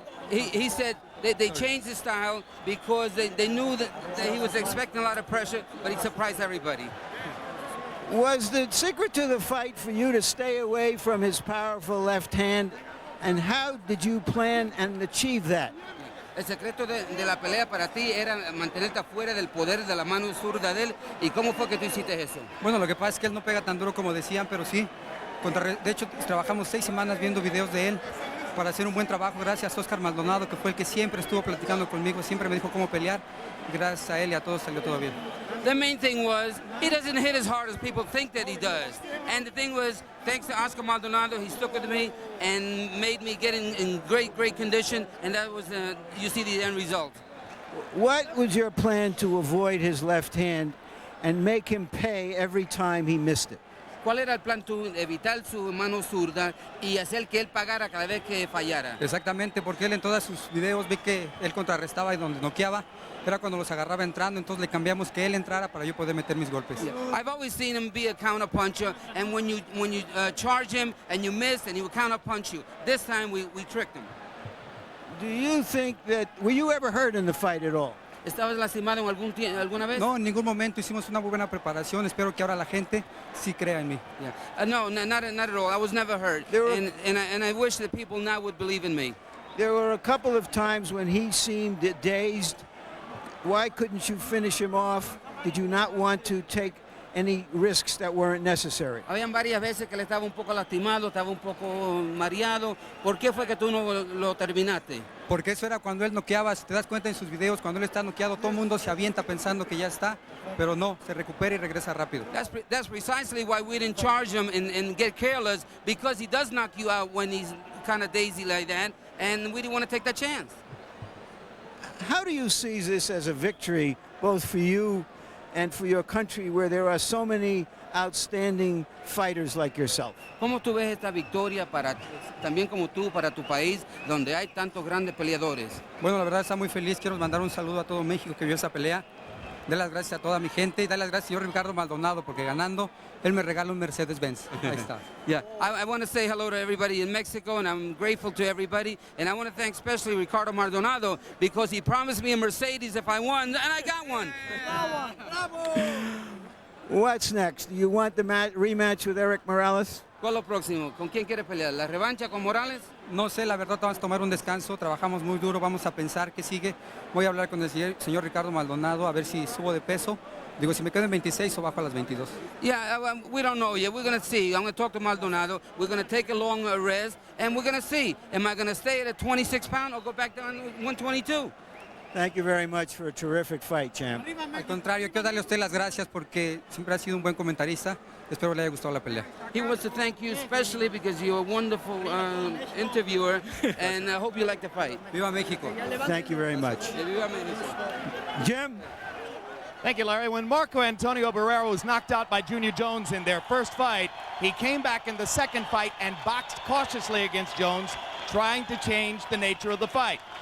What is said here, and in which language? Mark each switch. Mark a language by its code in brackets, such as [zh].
[en] He said they changed the style because they knew that he was expecting a lot of pressure, but he surprised everybody. Was the secret to the fight for you to stay away from his powerful left hand? And how did you plan and achieve that? [es] El secreto de la pelea para ti era mantenerte afuera del poder de la mano zurda de él. ¿Y cómo fue que tú hiciste eso? Bueno, lo que pasa es que él no pega tan duro como decían, pero sí. De hecho, trabajamos 6 semanas viendo videos de él para hacer un buen trabajo. Gracias a Oscar Maldonado, que fue el que siempre estuvo platicando conmigo, siempre me dijo cómo pelear. Gracias a él y a todos salió todo bien. [en] The main thing was he doesn't hit as hard as people think that he does. And the thing was, thanks to Oscar Maldonado, he stuck with me and made me get in great condition. And that was, you see the end result. What was your plan to avoid his left hand and make him pay every time he missed it? [es] ¿Cuál era el plan tú? Evitar su mano zurda y hacer que él pagara cada vez que fallara. Exactamente, porque él en todos sus videos vi que él contrarrestaba y donde noqueaba era cuando los agarraba entrando, entonces le cambiamos que él entrara para yo poder meter mis golpes. [en] Yeah. I've always seen him be a counter puncher, and when you charge him and you miss, and he will counter punch you. This time we tricked him. Do you think that, were you ever hurt in the fight at all? [es] ¿Estabas lastimado en alguna vez? No, en ningún momento. Hicimos una muy buena preparación. Espero que ahora la gente sí crea en mí. [en] Yeah. No, not at all. I was never hurt. And I wish that people now would believe in me. There were a couple of times when he seemed dazed. Why couldn't you finish him off? Did you not want to take any risks that weren't necessary? [es] Habían varias veces que le estaba un poco lastimado, estaba un poco mareado. ¿Por qué fue que tú no lo terminaste? Porque eso era cuando él noqueaba. Si te das cuenta en sus videos, cuando él está noqueado, todo el mundo se avienta pensando que ya está, pero no, se recupera y regresa rápido. [en] That's precisely why we didn't charge him and get careless, because he does knock you out when he's kind of daisy like that, and we didn't want to take that chance. How do you see this as a victory, both for you and for your country, where there are so many outstanding fighters like yourself? [es] ¿Cómo tú ves esta victoria también como tú, para tu país, donde hay tantos grandes peleadores? Bueno, la verdad está muy feliz. Quiero mandar un saludo a todo México que vio esa pelea. Dar las gracias a toda mi gente y dar las gracias al señor Ricardo Maldonado, porque ganando, él me regala un Mercedes-Benz. Ahí está. [en] Yeah, I want to say hello to everybody in Mexico, and I'm grateful to everybody. And I want to thank especially Ricardo Maldonado, because he promised me a Mercedes if I won, and I got one. What's next? Do you want the rematch with Eric Morales? [es] ¿Cuál es lo próximo? ¿Con quién quieres pelear? ¿La revancha con Morales? No sé, la verdad, vamos a tomar un descanso, trabajamos muy duro, vamos a pensar qué sigue. Voy a hablar con el señor Ricardo Maldonado a ver si subo de peso. Digo, si me quedo en 26 o bajo a las 22. [en] Yeah, we don't know yet. We're going to see. I'm going to talk to Maldonado. We're going to take a long rest, and we're going to see. Am I going to stay at a 26-pound or go back down to 122? Thank you very much for a terrific fight, champ. [es] Al contrario, quiero darle a usted las gracias porque siempre ha sido un buen comentarista. Espero le haya gustado la pelea. [en] He wants to thank you especially because you're a wonderful interviewer, and I hope you like the fight. [es] Viva México. [en] Thank you very much. [es] Viva México. [en] Jim? Thank you, Larry. When Marco Antonio Barrera was knocked out by Junior Jones in their first fight, he came back in the second fight and boxed cautiously against Jones, trying to change the nature of the fight.